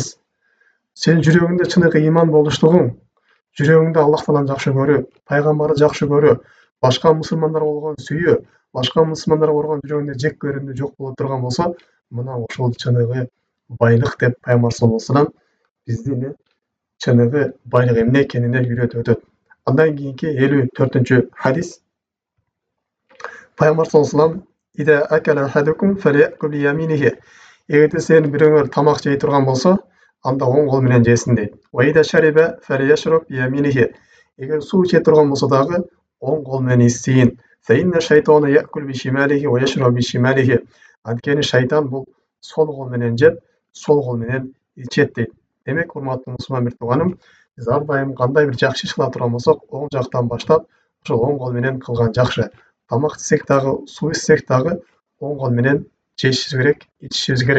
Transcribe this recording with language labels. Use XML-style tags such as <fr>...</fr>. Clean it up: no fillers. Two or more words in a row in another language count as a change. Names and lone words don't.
<ky>Сен жүрөгүңдө чыныгы иман болуштугуң, жүрөгүңдө Аллах тааланы жакшы көрүү, пайгамбарды жакшы көрүү, башка мусулмандарга болгон сүйүү, башка мусулмандарга болгон жүрөгүндө жек көрүүнү жок боло турган болсо, мына ошол чыныгы байлык деп Пайгамбар</ky> <ar>صلى الله عليه وسلم</ar> <ky>бизди чыныгы байлык эмне экенине үйрөтүп өтөт. Андан кийинки 54-cü hadis.</ky> <ar>Пайгамбар صلى الله عليه وسلم: "إذا أكل أحدكم فليأكل بيمينه."</ar> <ky>Эгерде сен бирөөңөр тамак жей турган болсо, анда оң кол менен жесин дейт.</ky> <ar>"وإذا شرب فليشرب بيمينه."</ar> <ky>Эгер суу иче турган болсо дагы оң кол менен ичсин.</ky> <ar>"فإن الشيطان يأكل بشماله ويشرب بشماله."</ar> <ky>Анткени шайтан бул сол кол менен жеп, сол кол менен ичет дейт. Демек, урматтуу мусулман бир тууганым, биз ар дайым кандай бир жакшы иш кыла турган болсок, оң жактан баштап, ошол оң кол менен кылган жакшы. Тамак ичсек дагы, суу ичсек дагы оң кол менен жешибиз керек, ичишибиз керек.</ky>